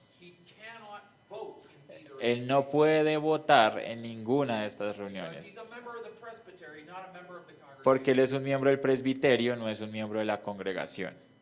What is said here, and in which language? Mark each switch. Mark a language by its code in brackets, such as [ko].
[en] he cannot vote in either of [es] él [en] these [es] no puede votar en ninguna de estas [en] because [es] reuniones. [en] he's a member of the presbytery, not a member of the congregation. [es] Porque él es un miembro del presbiterio, no es un miembro de la congregación.